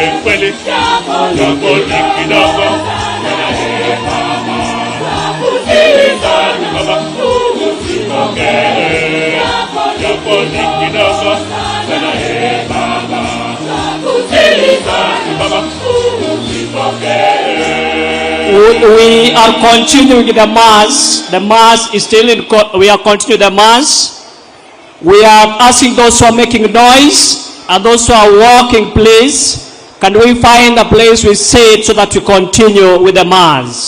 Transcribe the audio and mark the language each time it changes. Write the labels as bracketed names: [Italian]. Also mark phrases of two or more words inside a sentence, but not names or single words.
[Swahili] Kweli japo ni kidogo Baba usipokee. Japo ni kidogo sana Baba. Baba usipokee. [English] We are continuing the mass. The mass is still in. We are continuing the mass. We are asking those who are making noise and those who are walking, please, can we find a place we sit so that we continue with the mass?